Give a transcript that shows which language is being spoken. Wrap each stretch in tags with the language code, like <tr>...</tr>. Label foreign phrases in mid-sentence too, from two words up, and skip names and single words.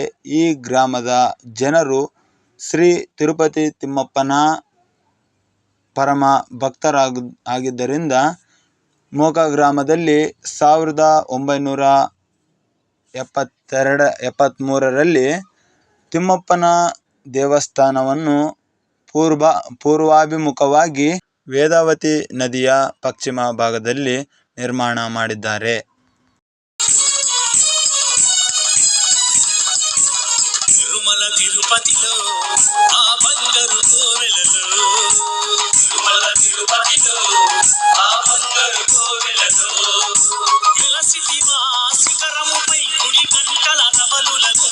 <kn>ಈ ಗ್ರಾಮದ ಜನರು ಶ್ರೀ ತಿರುಪತಿ ತಿಮ್ಮಪ್ಪನ ಪರಮ ಭಕ್ತರಾಗಿದ್ದರಿಂದ ಮೋಕ ಗ್ರಾಮದಲ್ಲಿ 1973ರಲ್ಲಿ ತಿಮ್ಮಪ್ಪನ ದೇವಸ್ಥಾನವನ್ನು ಪೂರ್ವಾಭಿಮುಖವಾಗಿ ವೇದಾವತಿ ನದಿಯ ಪಶ್ಚಿಮ ಭಾಗದಲ್ಲಿ ನಿರ್ಮಾಣ ಮಾಡಿದ್ದಾರೆ.</kn> <te>తిరుమల తిరుపతిలో ఆ బంగారు కోవెలలో, తిరుమల తిరుపతిలో ఆ బంగారు కోవెలలో వెలసితివా శిఖరముపై గుడి గంటల నవలులతో,</te>